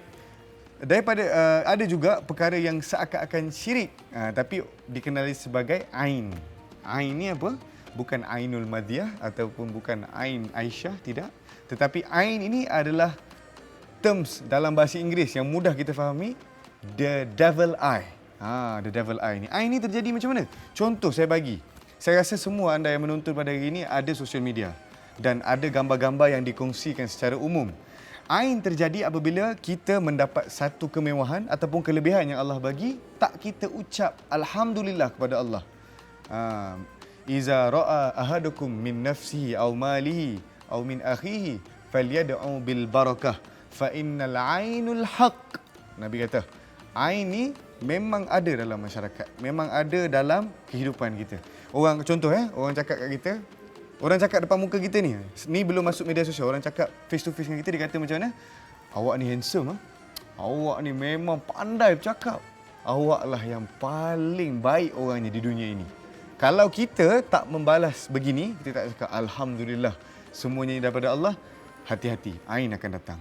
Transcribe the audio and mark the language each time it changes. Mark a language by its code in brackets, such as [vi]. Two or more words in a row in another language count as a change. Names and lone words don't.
[ms] Daripada ada juga perkara yang seakan-akan syirik tapi dikenali sebagai ain. Ain ni apa? Bukan Ainul Madiyah ataupun bukan Ain Aisyah, tidak. Tetapi ain ini adalah terms dalam bahasa Inggeris yang mudah kita fahami, [en] the devil eye. The devil eye ni. [ms] Ain ni terjadi macam mana? Contoh saya bagi. Saya rasa semua anda yang menonton pada hari ini ada sosial media dan ada gambar-gambar yang dikongsikan secara umum. Ain terjadi apabila kita mendapat satu kemewahan ataupun kelebihan yang Allah bagi, tak kita ucap alhamdulillah kepada Allah. [ar] إذا رأى أحدكم من نفسه أو ماله أو من أخيه فليدع بالبركة فإن العين حق. [ms] Nabi kata, ain ni memang ada dalam masyarakat, memang ada dalam kehidupan kita. Orang contoh orang cakap kat kita, orang cakap depan muka kita ni belum masuk media sosial, orang cakap [en] face to face [ms] dengan kita, dia kata macam mana? Awak ni handsome Awak ni memang pandai bercakap. Awak lah yang paling baik orangnya di dunia ini. Kalau kita tak membalas begini, kita tak cakap alhamdulillah, semuanya daripada Allah, hati-hati, ain akan datang.